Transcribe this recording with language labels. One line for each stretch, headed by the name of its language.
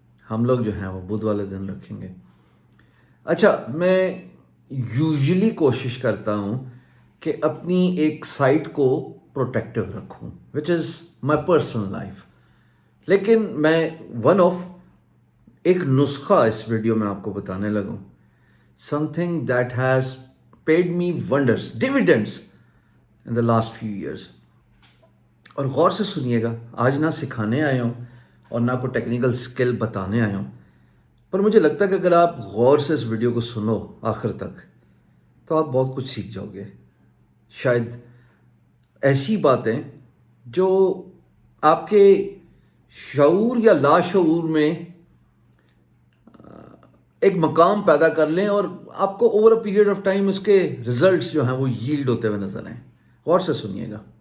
Urdu: ہم لوگ جو ہیں وہ بدھ والے دن رکھیں گے. اچھا، میں یوزلی کوشش کرتا ہوں کہ اپنی ایک سائٹ کو پروٹیکٹیو رکھوں
English: Which is my personal life.
Urdu: لیکن میں
English: one of
Urdu: ایک نسخہ اس ویڈیو میں آپ کو بتانے لگوں.
English: Something that has paid me wonders, dividends in the last few years.
Urdu: اور غور سے سنیے گا. آج نہ سکھانے آیا ہوں اور نہ کوئی ٹیکنیکل سکل بتانے آیا ہوں، پر مجھے لگتا ہے کہ اگر آپ غور سے اس ویڈیو کو سنو آخر تک تو آپ بہت کچھ سیکھ جاؤ گے. شاید ایسی باتیں جو آپ کے شعور یا لاشعور میں ایک مقام پیدا کر لیں اور آپ کو
English: over a period of time
Urdu: اس کے ریزلٹس جو ہیں وہ ییلڈ ہوتے ہوئے نظر آئیں. غور سے سنیے گا.